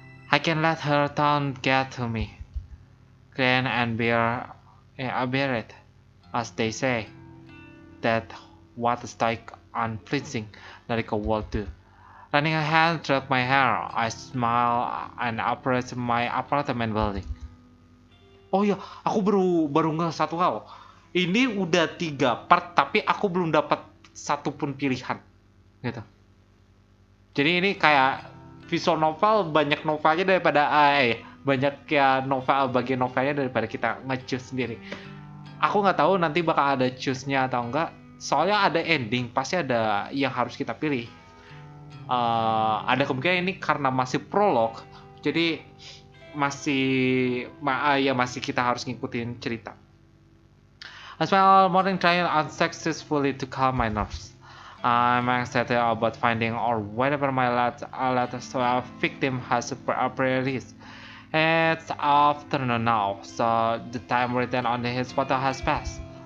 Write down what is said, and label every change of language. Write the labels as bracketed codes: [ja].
[en] I can let her taunt get to me. Grin and bear it, as they say. That what a stoic, unpleasing Nariko will do. Running a hand through my hair, I smile and approach my apartment building. [id] Oh iya, aku baru nge satu hal. Ini udah 3 part, tapi aku belum dapat satupun pilihan, gitu. Jadi ini kayak visual novel, banyak novelnya daripada banyak ya novel bagian novelnya daripada kita nge-choose sendiri. Aku nggak tahu nanti bakal ada choose-nya atau enggak. Soalnya ada ending, pasti ada yang harus kita pilih. Ada kemungkinan ini karena masih prolog, jadi masih kita harus ngikutin cerita. [en] I spent all morning trying unsuccessfully to calm my nerves. I'm excited about finding or whatever my latest victim has priorities. It's afternoon now, so the time written on his photo has passed.